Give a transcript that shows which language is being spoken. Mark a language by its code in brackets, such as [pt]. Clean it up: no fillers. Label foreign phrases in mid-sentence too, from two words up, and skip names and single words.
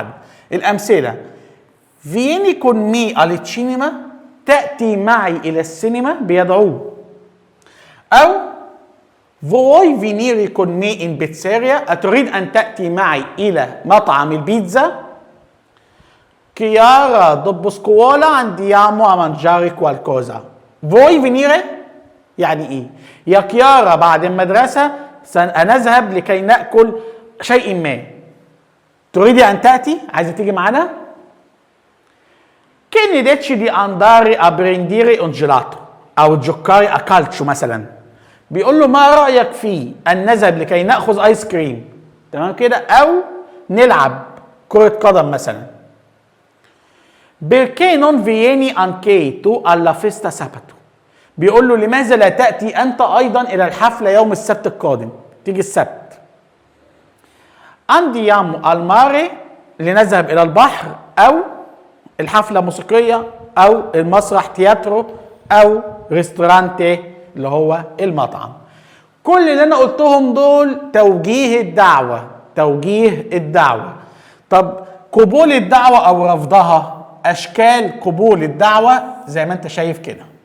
[ar] الامثله: [it] vieni con me [ar] السينما، تاتي معي الى السينما، بيدعوه. او [it] vuoi venire con me in pizzeria, [ar] اتريد ان تاتي معي الى مطعم البيتزا. [it] Chiara dopo scuola andiamo a mangiare qualcosa. Vuoi venire؟ [ar] يعني ايه؟ يا كيارا بعد المدرسة سنذهب لكي نأكل شيء ما. تريدي أن تأتي؟ عايزة تيجي معانا؟ [it] Che ne dici di andare a prendere un gelato أو giocare a calcio مثلا. [ar] بيقول له ما رأيك في أن نذهب لكي نأخذ آيس كريم؟ تمام كده؟ أو نلعب كرة قدم مثلا. [it] Perché non vieni anche tu alla festa sabato؟ [ar] بيقول له لماذا لا تأتي أنت أيضا إلى الحفلة يوم السبت القادم؟ تيجي السبت. [it] Andiamo al mare [ar] لنذهب إلى البحر، أو الحفلة موسيقية، أو المسرح تياترو، أو ريستورانتي اللي هو المطعم. كل اللي أنا قلتهم دول توجيه الدعوة، توجيه الدعوة. طب قبول الدعوة أو رفضها، أشكال قبول الدعوة زي ما أنت شايف كده.